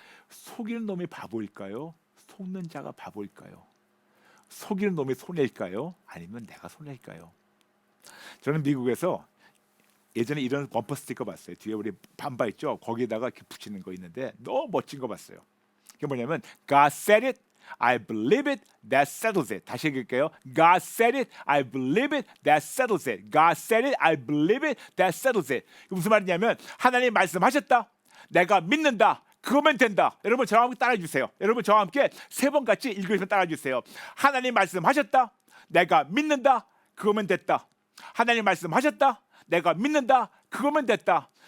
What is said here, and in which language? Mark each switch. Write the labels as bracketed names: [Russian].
[Korean] 속이는 놈이 바보일까요? 속는 자가 바보일까요? 속이는 놈이 손해일까요? 아니면 내가 손해일까요? 저는 미국에서 예전에 이런 범퍼 스티커 봤어요. 뒤에 우리 반바 있죠? 거기에다가 이렇게 붙이는 거 있는데 너무 멋진 거 봤어요. 그게 뭐냐면 [English] God said it, I believe it, that settles it. [Korean] 다시 얘기할게요. [English] God said it, I believe it, that settles it. God said it, I believe it, that settles it. [Korean] 무슨 말이냐면 하나님 말씀하셨다. 내가 믿는다. 그거면 된다. 여러분 저와 함께 따라해 주세요. 여러분 저와 함께 세 번 같이 읽으시면 따라해 주세요. 하나님 말씀하셨다. 내가 믿는다. 그거면 됐다. 하나님 말씀하셨다. 내가 믿는다. 그거면 됐다.